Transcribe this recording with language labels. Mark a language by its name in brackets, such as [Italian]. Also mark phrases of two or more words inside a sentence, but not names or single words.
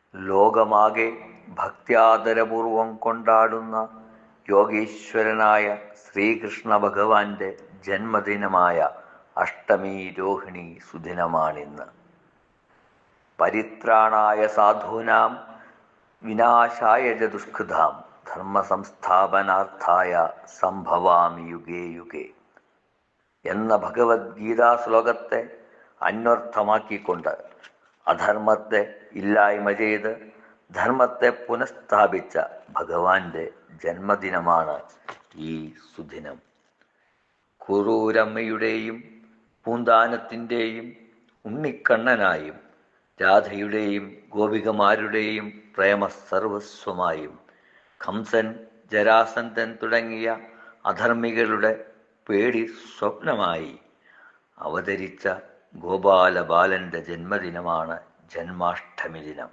[Malayalam] ലോകമാകെ ഭക്ത്യാദരപൂർവം കൊണ്ടാടുന്ന യോഗീശ്വരനായ ശ്രീകൃഷ്ണ ഭഗവാന്റെ ജന്മദിനമായ അഷ്ടമി രോഹിണി സുദിനമാണിന്ന്. [Sanskrit] परित्राणाय साधूनां विनाशाय च दुष्कृताम् धर्मसंस्थापनार्थाय सम्भवामि युगे युगे [Malayalam] എന്ന ഭഗവത്ഗീതാ ശ്ലോകത്തെ അന്വർത്ഥമാക്കിക്കൊണ്ട് അധർമ്മത്തെ ഇല്ലായ്മ ചെയ്ത് ധർമ്മത്തെ പുനഃസ്ഥാപിച്ച ഭഗവാന്റെ ജന്മദിനമാണ് ഈ സുദിനം. കുറൂരമ്മയുടെയും പൂന്താനത്തിൻ്റെയും ഉണ്ണിക്കണ്ണനായും രാധയുടെയും ഗോപികമാരുടെയും പ്രേമസർവസ്വമായും കംസൻ, ജരാസന്ധൻ തുടങ്ങിയ അധർമ്മികളുടെ പേടി സ്വപ്നമായി അവതരിച്ച ഗോപാലബാലന്റെ ജന്മദിനമാണ് ജന്മാഷ്ടമി ദിനം.